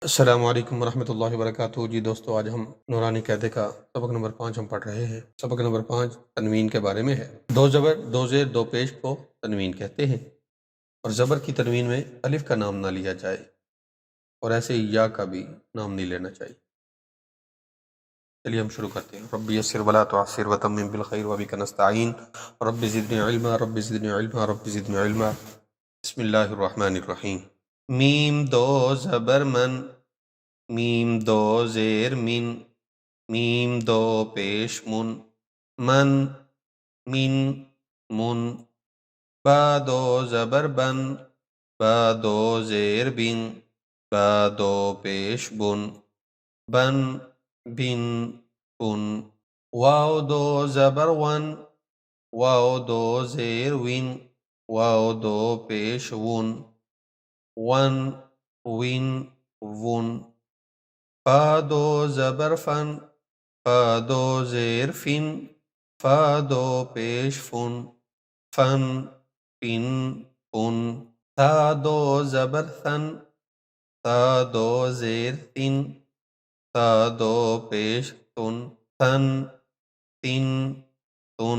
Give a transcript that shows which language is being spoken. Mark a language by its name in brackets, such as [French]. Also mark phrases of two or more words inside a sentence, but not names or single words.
[Arabic] السلام علیکم ورحمۃ اللہ وبرکاتہ۔ [Urdu] جی دوستو، آج ہم نورانی قاعدے کا سبق نمبر 5 ہم پڑھ رہے ہیں۔ سبق نمبر 5 تنوین کے بارے میں ہے۔ دو زبر، دو زیر، دو پیش کو تنوین کہتے ہیں، اور زبر کی تنوین میں الف کا نام نہ لیا جائے، اور ایسے ہی یا کا بھی نام نہیں لینا چاہیے۔ چلیے ہم شروع کرتے ہیں۔ [Arabic] رب یسر ولا تعسر وتمم بالخیر وبک نستعین رب زدنی علما رب زدنی علما رب زدنی علما۔ بسم اللہ الرحمن الرحیم۔ [Urdu] میم دو زبر من، میم دو زیر من، میم دو پیش من، من من من۔ با دو زبر بن، با دو زیر بن، با دو پیش بن، بن بن بن۔ واو دو زبر ون، واو دو زیر ون، واو دو پیش ون، ون ون ون۔ فا دو زبر فن، فا دو زیر فن، فا دو پیش فن، فن فن فن۔ تا دو زبر ثن، تا دو زیر ثن، تا دو پیش تن، ثن تن تن۔